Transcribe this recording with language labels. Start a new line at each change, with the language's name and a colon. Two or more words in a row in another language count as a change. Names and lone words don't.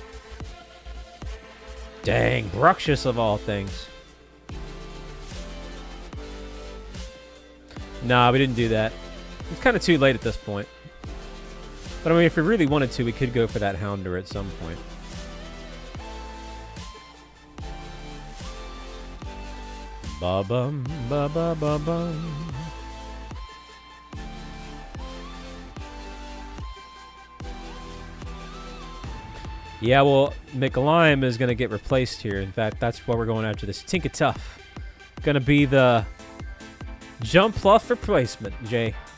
English: Dang, Bruxious of all things. Nah, we didn't do that. It's kind of too late at this point. But I mean, if we really wanted to, we could go for that Houndour at some point. Ba-bum, ba-ba-ba-bum. Yeah, well, McLime is going to get replaced here. In fact, that's why we're going after this. Tinkatuff. Going to be the jump fluff replacement, Jay.